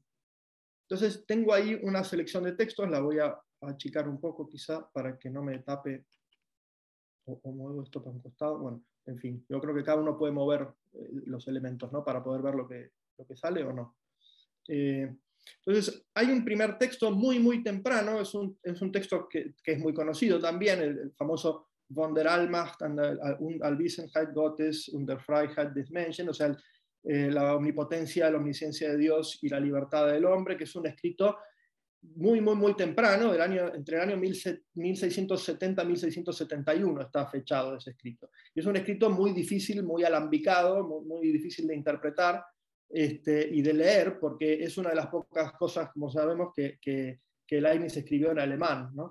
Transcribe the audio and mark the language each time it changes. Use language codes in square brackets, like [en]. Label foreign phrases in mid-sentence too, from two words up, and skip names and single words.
[es] Entonces, tengo ahí una selección de textos, la voy a achicar un poco quizá para que no me tape o muevo esto para un costado. Bueno, en fin, yo creo que cada uno puede mover los elementos, ¿no?, para poder ver lo que sale o no. Entonces, hay un primer texto muy temprano, es un texto que es muy conocido también, el famoso Von der Allmacht und Allwissenheit Gottes und der Freiheit des Menschen, o sea, la omnipotencia, la omnisciencia de Dios y la libertad del hombre, que es un escrito muy temprano, entre el año 1670 y 1671 está fechado ese escrito. Y es un escrito muy difícil, muy alambicado, muy difícil de interpretar y de leer, porque es una de las pocas cosas, como sabemos, que Leibniz escribió en alemán, ¿no?